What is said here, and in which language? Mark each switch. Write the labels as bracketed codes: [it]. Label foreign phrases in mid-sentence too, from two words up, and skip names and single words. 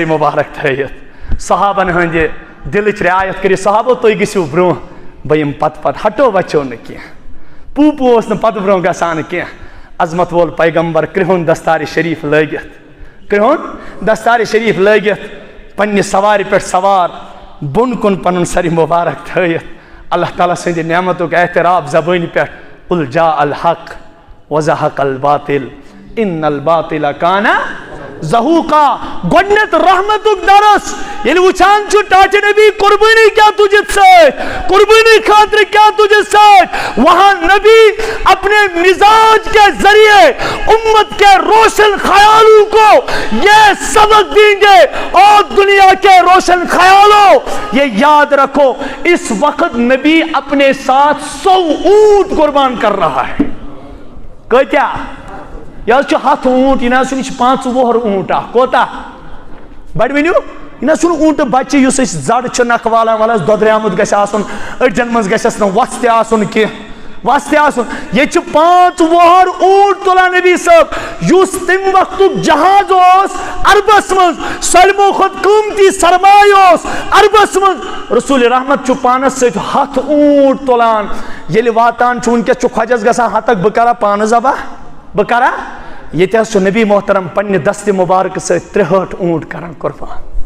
[ks] مُبارک تھٲیِتھ صحابن ہٕنٛدِ دلٕچ رعایت کٔرِتھ صحابو تُہۍ گٔژھِو برونٛہہ بہٕ یِمہٕ پتہٕ ہٹو بچو نہٕ کینٛہہ پوٗپوٗ اوس نہٕ پتہٕ برونٛہہ گژھان کینٛہہ عظمت وول پیغمبر کرٛہُن دستارِ شریٖف لٲگِتھ کرٛہُن دستارِ شریٖف لٲگِتھ پننہِ سوارِ پٮ۪ٹھ سوار بۄن کُن پنُن سرِ مُبارک تھٲیِتھ اللہ تعالیٰ سٕنٛدِ نعمتُک اعتراف زبٲنہِ پٮ۪ٹھ [ar] قُل جاء الحق وزهق الباطل ان الباطل کان [ur] زہوقا [ks] گۄڈنیتھ رحمتُک درس ییٚلہِ وٕچھان چھُ ٹاٹہِ نبی قربٲنی کیٛاہ تُجِتھ سۭتۍ قربٲنی خٲطرٕ کیٛاہ تُجِتھ سۭتۍ [ur] وہاں نبی اپنے مزاج کے ذریعے امت کے روشن خیالوں کو یہ سبق دیں گے اور دنیا کے روشن خیالوں یہ یاد رکھو اس وقت نبی اپنے ساتھ 100 اونٹ قربان کر رہا ہے [ks] کۭتیاہ یہ حظ چھُ 100 اونٹ یہِ نہ حظ چھُنہٕ یہِ چھُ 25 اونٹ اکھ کوتاہ بڑٕ ؤنِو یہِ نہ حظ چھُنہٕ اونٹہٕ بچہِ یُس أسۍ زڈ چھِ نکھٕ والان وَلہٕ حظ دۄدریٛامُت گژھِ آسُن أڑجن منٛز گژھٮ۪س نہٕ وَژھ تہِ آسُن کینٛہہ وَژھ تہِ آسُن ییٚتہِ چھُ 25 اونٹ تُلان نبی صٲب یُس تمہِ وقتُک جہاز اوس عربس منٛز سٲلمو کھۄتہٕ قۭمتی سرمایہِ اوس عربس منٛز رسول رحمت چھُ پانس سۭتۍ 100 اونٹ تُلان ییٚلہِ واتان چھُ وٕنکیٚس چھُ خۄجس گژھان ہتکھ بہٕ کرا پانہٕ ذبح بہٕ کرا ییٚتہِ حظ چھُ نبی محترم پننہِ دستہِ مُبارکہٕ سۭتۍ 63 اونٹ کران قربان